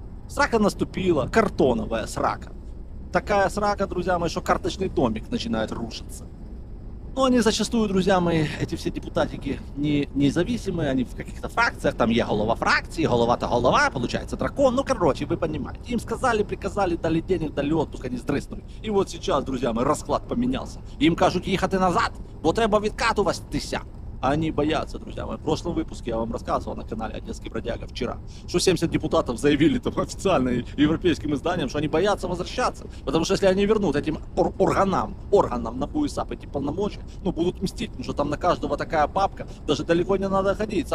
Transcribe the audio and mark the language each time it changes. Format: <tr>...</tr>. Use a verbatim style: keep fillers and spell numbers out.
<ru>Срака наступила, картоновая срака. Такая срака, друзья мои, что карточный домик начинает рушиться. Но они зачастую, друзья мои, эти все депутатики не независимые, они в каких-то фракциях, там есть голова фракции, голова-то голова, получается дракон, ну короче, вы понимаете. Им сказали, приказали, дали денег, дали отпуск, они сдриснули. И вот сейчас, друзья мои, расклад поменялся.</ru> <uk>Им кажуть їхати назад, бо треба відкатуватися.</uk> <ru>А они боятся, друзья мои. В прошлом выпуске я вам рассказывал на канале «Одесский бродяга» вчера, что семьдесят депутатов заявили там официально европейским изданиям, что они боятся возвращаться. Потому что если они вернут этим ор- органам, органам на БУСАП эти полномочия, ну будут мстить, потому что там на каждого такая папка, даже далеко не надо ходить.</ru>